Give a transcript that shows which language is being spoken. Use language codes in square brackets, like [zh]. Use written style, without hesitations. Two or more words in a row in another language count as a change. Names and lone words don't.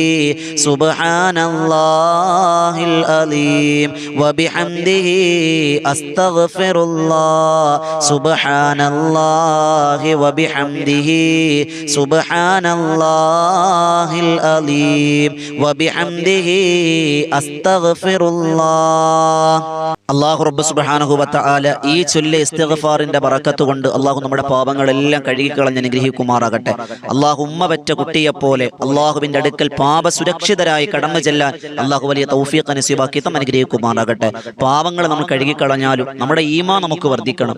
[ar] سبحان الله العظيم وبحمده أستغفر الله سبحان الله وبحمده سبحان الله العظيم وبحمده أستغفر الله. [ml] അല്ലാഹു റബ്ബ് [ar] سبحانه وتعالى [ml] ഈ ചൊല്ലിയ ഇസ്തിഗ്ഫാറിന്റെ ബറക്കത്ത് കൊണ്ട് അല്ലാഹു നമ്മുടെ പാപങ്ങളെല്ലാം കഴുകിക്കളഞ്ഞ് അനുഗ്രഹിക്കുമാറാകട്ടെ. അല്ലാഹു ഉമ്മ പെറ്റ കുട്ടിയെപ്പോലെ അല്ലാഹുവിന്റെ അടുക്കൽ പാപ സുരക്ഷിതരായി കടന്നു ചെല്ലാൻ അല്ലാഹു വലിയ തൗഫീഖ് നസീബാക്കി അനുഗ്രഹിക്കുമാറാകട്ടെ. പാവങ്ങൾ നമ്മൾ കഴുകിക്കളഞ്ഞാലും നമ്മുടെ ഈമാൻ നമുക്ക് വർദ്ധിക്കണം.